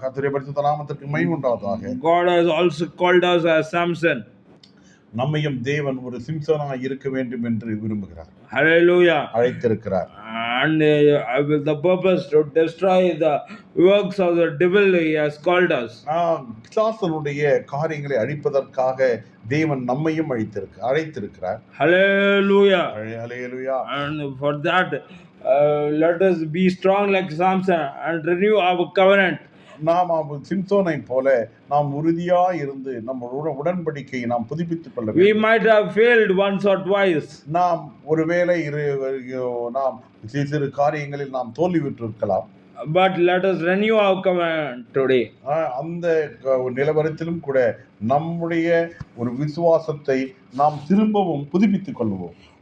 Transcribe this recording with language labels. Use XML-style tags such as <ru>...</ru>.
<ta>கர்த்தருடைய பரிசுத்த நாமத்திற்கு மகிமை உண்டாவதாக.</ta> <en>God has also called us as Samson.</en> <ta>நம்மையும் தேவன் ஒரு சிம்சோனாக இருக்க வேண்டும் என்று விரும்புகிறார்.</ta> <en>Hallelujah.</en> <ta>அழைத்திருக்கிறார்.</ta> <en>And with the purpose to destroy the works of the devil, he has called us.</en> <ta>பிசாசனுடைய காரியங்களை அழிப்பதற்காக தேவன் நம்மையும் அழைத்திருக்கிறார்.</ta> <en>Hallelujah.</en> <ta>Hallelujah.</ta> <en>And for that, let us be strong like Samson and renew our covenant.</en> <ta>நாம் சிம்சோனை போல நாம் உறுதியா இருந்து நம்மளோட உடன்படிக்கையை நாம் புதுப்பித்துக் கொள்ள வேண்டும்.</ta> <en>We might have failed once or twice.</en> <ta>நாம் ஒருவேளை நாம் சிறு காரியங்களில் நாம் தோல்வியுற்றிருக்கலாம்.</ta> <en>But let us renew our covenant today.</en> <ta>அந்த நிலவரத்திலும் கூட நம்முடைய ஒரு விசுவாசத்தை நாம் திரும்பவும் புதுப்பித்துக் கொள்வோம்.</ta>